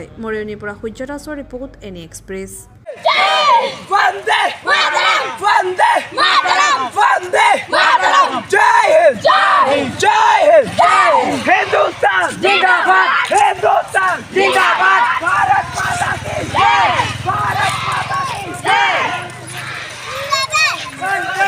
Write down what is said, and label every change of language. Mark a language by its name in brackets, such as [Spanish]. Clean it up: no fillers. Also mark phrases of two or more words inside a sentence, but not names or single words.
[Assamese] মৰিয়নীৰ পৰা সূৰ্য দাসৰ ৰিপৰ্ট, এনি এক্সপ্ৰেছ। [Sanskrit] वन्दे मातरम्! वन्दे मातरम्! वन्दे मातरम्! [Hindi] जय हिन्द! जय हिन्द! जय हिन्द! जय हिन्द! हिन्दुस्तान! ज़िन्दाबाद! हिन्दुस्तान! ज़िन्दाबाद! भारत माता की जय! भारत माता की जय! वन्दे!